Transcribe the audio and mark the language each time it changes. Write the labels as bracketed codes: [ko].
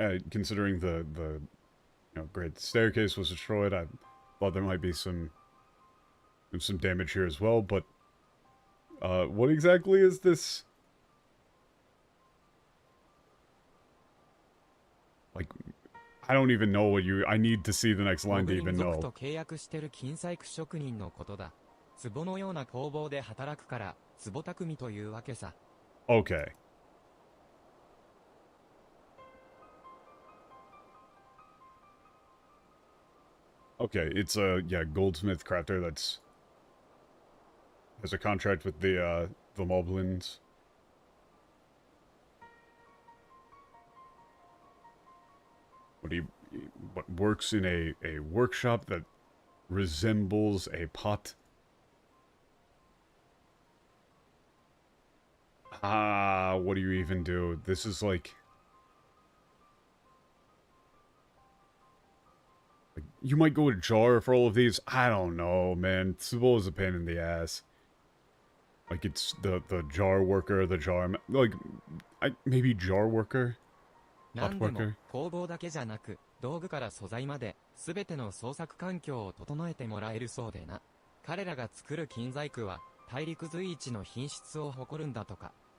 [en] Considering the great staircase was destroyed, I thought there might be some damage here as well, but what exactly is this? Like, I don't even know what I need to see the next line to even know. [ja] と契約してる金細工職人のことだ。壺のような工房で働くから、壺匠というわけさ。 [en] Okay. Okay, it's a goldsmith crafter has a contract with the Moblins. What works in a workshop that resembles a pot? What do you even do? This is like you might go with jar for all of these. I don't know, man. Tsubo is a pain in the ass. Like, it's the jar worker, the jar... Like, maybe jar worker? Pot [ja] 何でも [en] worker? [ja] 工房だけじゃなく、道具から素材まで、すべての創作環境を整えてもらえるそうでな。彼らが作る金細工は、大陸随一の品質を誇るんだとか。